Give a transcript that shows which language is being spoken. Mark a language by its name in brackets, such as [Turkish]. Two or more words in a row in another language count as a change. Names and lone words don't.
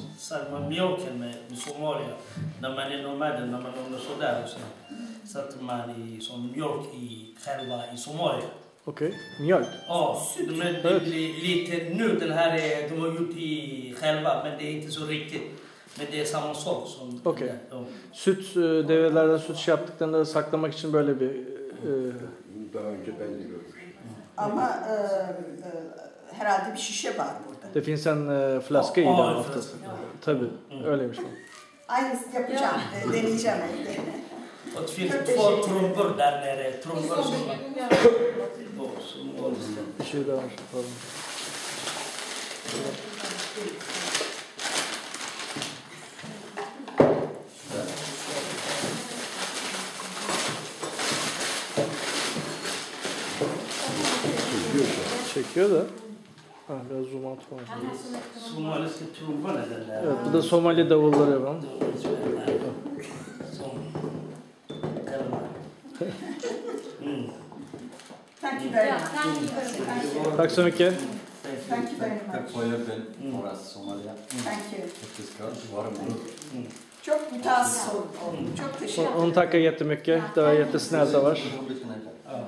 [Swedish] samma mjölken med Somalia. När man är nomader, när man håller sådär och så sätter man som mjölk själva i Somalia. Okej, mjölk? Ja, det blir lite nu den här de har gjort själva men det är inte så riktigt. Men det är samma sak som... Okej. [Turkish] Süt, develerden süt şey yaptıklarında saklamak için böyle bir... Daha önce ben de görmüştüm. Ama herhalde bir şişe var burada. [Swedish] Det finns en flaska i den oftast. [Turkish] Tabii, öyleymiş bu. Aynısını yapacağım, deneyeceğim evde. [Swedish] Och det finns 2 trumpor där nere. Trumpor som... [Turkish] Bir şey daha var. Pardon. Çekiyor da. Ha, biraz [English] zoom out [Turkish] falan. [Swedish] Somaliska trumporna den där. [Turkish] Evet, bu da Somali davulları yapalım. [English] Thank you very much. [Swedish] Tack så mycket. [English] Thank you very much. [Swedish] Tack för hjälpen, våra Somalia. [English] Thank you. [Swedish] Jätteskön, varm. [Turkish] Çok mütehassıs oldum. Çok teşekkür ederim. [Swedish] Hon tackar jättemycket. Det var jättesnällt av oss.